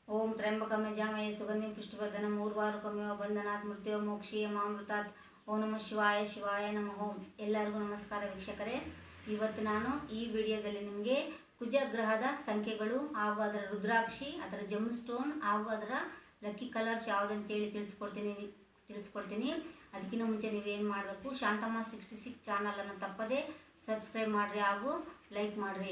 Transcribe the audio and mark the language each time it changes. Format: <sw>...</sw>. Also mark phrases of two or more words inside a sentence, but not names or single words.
<sa>त्र्यंबकं यजामहे सुगंधिं पुष्टिवर्धनम् उर्वारुकमिव बन्धनात् मृत्योर्मोक्षीय मामृतात् ಓಂ ನಮಃ ಶಿವಾಯ ಶಿವಾಯ ನಮಃ ಓಂ.</sa> <kn>ಎಲ್ಲರಿಗೂ ನಮಸ್ಕಾರ ವೀಕ್ಷಕರೇ. ಇವತ್ತು ನಾನು ಈ ವಿಡಿಯೋದಲ್ಲಿ ನಿಮಗೆ ಕುಜ ಗ್ರಹದ ಸಂಖ್ಯೆಗಳು ಹಾಗೂ ಅದರ ರುದ್ರಾಕ್ಷಿ, ಅದರ</kn> <en>gem stone</en> <kn>ಹಾಗೂ ಅದರ</kn> <en>lucky colours</en> <kn>ಯಾವುದಂತೇಳಿ ತಿಳಿಸ್ಕೊಡ್ತೀನಿ. ಅದಕ್ಕಿಂತ ಮುಂಚೆ ನೀವೇನು ಮಾಡಬೇಕು, ಶಾಂತಮ್ಮ 66 ಚಾನಲನ್ನು ತಪ್ಪದೆ ಸಬ್ಸ್ಕ್ರೈಬ್ ಮಾಡಿರಿ ಹಾಗೂ ಲೈಕ್ ಮಾಡಿರಿ.</kn>